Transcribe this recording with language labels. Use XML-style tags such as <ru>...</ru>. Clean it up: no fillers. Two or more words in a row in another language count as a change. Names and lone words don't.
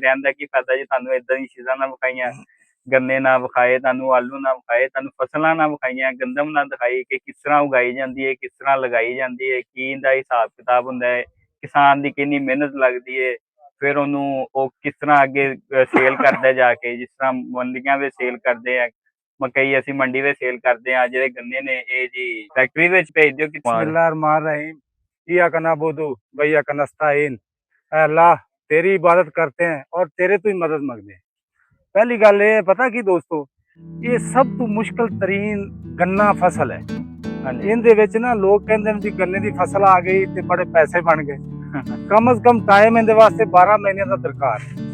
<pa>ਰਹਿਣ ਦਾ ਕੀ ਫਾਇਦਾ ਜੀ, ਤੁਹਾਨੂੰ ਇਦਾਂ ਦੀ ਚੀਜ਼ਾਂ ਨਾ ਵਿਖਾਈਆਂ, ਗੰਨੇ ਨਾ ਵਿਖਾਏ, ਤੁਹਾਨੂੰ ਆਲੂ ਨਾ ਵਿਖਾਏ, ਤੁਹਾਨੂੰ ਫਸਲਾਂ ਨਾ ਵਿਖਾਈਆਂ, ਗੰਦਮ ਨਾ ਦਿਖਾਈ ਕਿ ਕਿਸ ਤਰ੍ਹਾਂ ਉਗਾਈ ਜਾਂਦੀ ਹੈ, ਕਿਸ ਤਰ੍ਹਾਂ ਲਗਾਈ ਜਾਂਦੀ ਹੈ, ਕੀ ਇਹਦਾ ਹਿਸਾਬ ਕਿਤਾਬ ਹੁੰਦਾ ਹੈ, ਕਿਸਾਨ ਦੀ ਕਿੰਨੀ ਮਿਹਨਤ ਲੱਗਦੀ ਹੈ, ਫਿਰ ਉਹਨੂੰ ਉਹ ਕਿਸ ਤਰ੍ਹਾਂ ਅੱਗੇ ਸੇਲ ਕਰਦਾ ਜਾ ਕੇ, ਜਿਸ ਤਰ੍ਹਾਂ ਮੰਡੀਆਂ ਵਿੱਚ ਸੇਲ ਕਰਦੇ ਆ। मकई ਅਸੀਂ ਮੰਡੀ ਵਿੱਚ ਸੇਲ ਕਰਦੇ ਆ, ਜਿਹੜੇ ਗੰਨੇ ਨੇ ਇਹ ਜੀ ਫੈਕਟਰੀ ਵਿੱਚ ਭੇਜ ਦਿਓ।</pa> <ar>بسم الله الرحمن الرحيم، إياك نعبد وإياك نستعين.</ar> <ur>اللہ تیری عبادت کرتے ہیں اور تیرے تو ہی مدد منگتے ہیں.</ur> <pa>ਪਹਿਲੀ ਗੱਲ ਯੇ ਪਤਾ ਕੀ ਦੋਸਤੋਂ, ਯੇ ਸਭ ਤੋ ਮੁਸ਼ਕਿਲ ਤਰੀਨ ਗੰਨਾ ਫ਼ਸਲ ਹੈ। ਇਹਦੇ ਵਿੱਚ ਨਾ ਲੋਕ ਕਹਿੰਦੇ ਨੇ ਭਈ ਗੰਨੇ ਦੀ ਫ਼ਸਲ ਆ ਗਈ ਤੇ ਬੜੇ ਪੈਸੇ ਬਣ ਗਏ। ਕਮ ਅਜ਼ ਕਮ ਟਾਈਮ ਇਹਦੇ ਵਾਸਤੇ 12 ਮਹੀਨੇ ਕਾ ਦਰਕਾਰ ਹੈ।</pa>